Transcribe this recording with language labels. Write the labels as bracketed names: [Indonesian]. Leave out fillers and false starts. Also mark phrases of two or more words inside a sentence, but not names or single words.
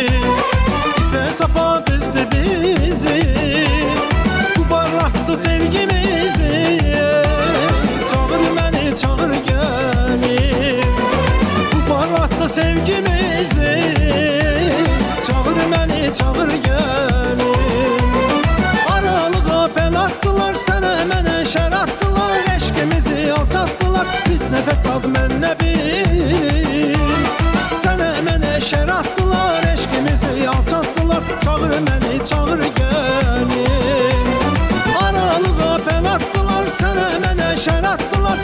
[Turkish] İpe sapa düzdü bizi, bu barlattı sevgimizi. Çağır beni, çağır gelin, bu barlattı sevgimizi. Çağır beni, çağır gelin. [Azerbaijani] Aralığa bel attılar, sənə mənə şər attılar. Eşkimizi alçattılar, fitnə fəsad mən nə bilim. Sənə mənə şər attılar, eşkimizi alçattılar. Çağır məni, çağır gəlin. Aralığa bel attılar, sənə mənə şər attılar.